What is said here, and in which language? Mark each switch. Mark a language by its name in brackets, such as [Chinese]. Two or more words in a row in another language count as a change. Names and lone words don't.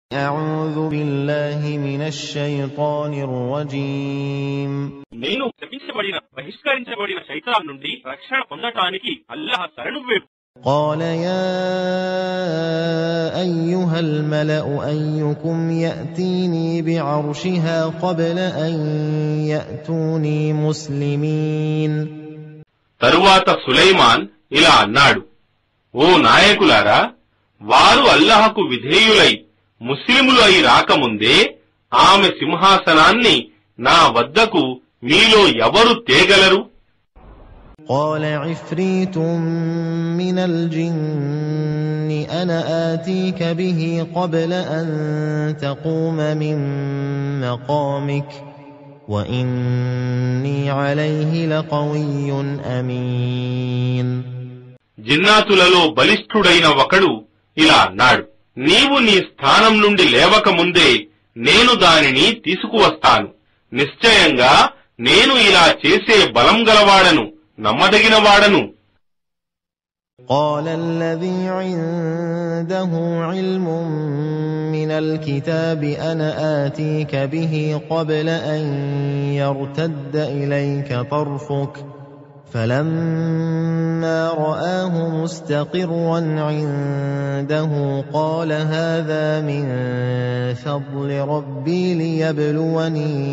[Arabic] أعوذ بالله من الشيطان الرجيم. [Telugu] నేను శపించబడిన బహిష్కరించబడిన శైతాన్ నుండి రక్షణ పొందటానికి అల్లాహ్ శరణు వేడు. [Arabic] قال يا أيها الملأ أيكم يأتيني بعرشها قبل أن يأتوني مسلمين. [Telugu] తరువాత సులైమాన్ ఇలా అన్నాడు, ఓ నాయకులారా, వారు అల్లాహకు విధేయులై ముస్లిములు అయి రాకముందే ఆమె సింహాసనాన్ని నా వద్దకు మీలో ఎవరు తేగలరు? [Arabic] قال عفريت من الجن أنا آتيك به قبل أن تقوم من مقامك وإني عليه لقوي أمين. [Telugu] జిన్నాతులలో బలిష్ఠుడైన ఒకడు ఇలా అన్నాడు, నీవు నీ స్థానం నుండి లేవక ముందే నేను దానిని తీసుకువస్తాను. నిశ్చయంగా నేను ఇలా చేసే బలం గలవాడను, నమ్మదగినవాడను. [Arabic] قال الذي عنده علم من الكتاب أنا آتيك به قبل أن يرتد إليك طرفك فلما رآه مستقرا عنده قال هذا من فضل ربي ليبلوني